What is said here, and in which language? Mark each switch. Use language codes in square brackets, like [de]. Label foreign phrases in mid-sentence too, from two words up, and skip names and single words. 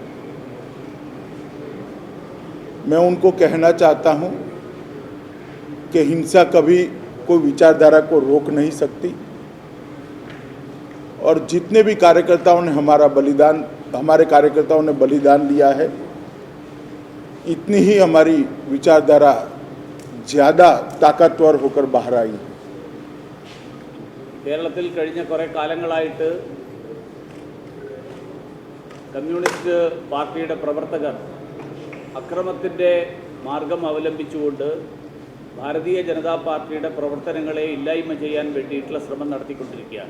[hi] मैं उनको कहना चाहता हूं कि हिंसा कभी कोई विचारधारा को रोक नहीं सकती और जितने भी कार्यकर्ताओं ने हमारे कार्यकर्ताओं ने बलिदान दिया है, इतनी ही हमारी विचारधारा ज़्यादा ताकतवर होकर बाहर आई है. [ml] കേരളത്തിൽ കഴിഞ്ഞ കുറേ കാലങ്ങളായിട്ട് കമ്മ്യൂണിസ്റ്റ് പാർട്ടിയുടെ പ്രവർത്തകർ അക്രമത്തിൻ്റെ മാർഗം അവലംബിച്ചുകൊണ്ട് ഭാരതീയ ജനതാ പാർട്ടിയുടെ പ്രവർത്തനങ്ങളെ ഇല്ലായ്മ ചെയ്യാൻ വേണ്ടിയിട്ടുള്ള ശ്രമം നടത്തിക്കൊണ്ടിരിക്കുകയാണ്.